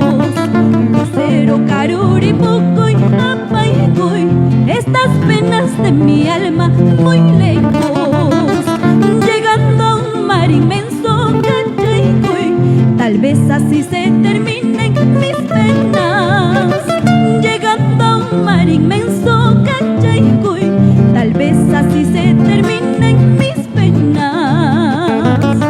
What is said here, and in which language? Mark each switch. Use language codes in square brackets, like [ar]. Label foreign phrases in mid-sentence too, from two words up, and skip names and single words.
[es] Lucero, [qu] caruri, pucuy, apaycuy, [es] estas penas de mi alma muy lejos. Llegando a un mar inmenso, cachaycuy, tal vez así se terminen mis penas. Llegando a un mar inmenso, cachaycuy, tal vez así se terminen mis penas.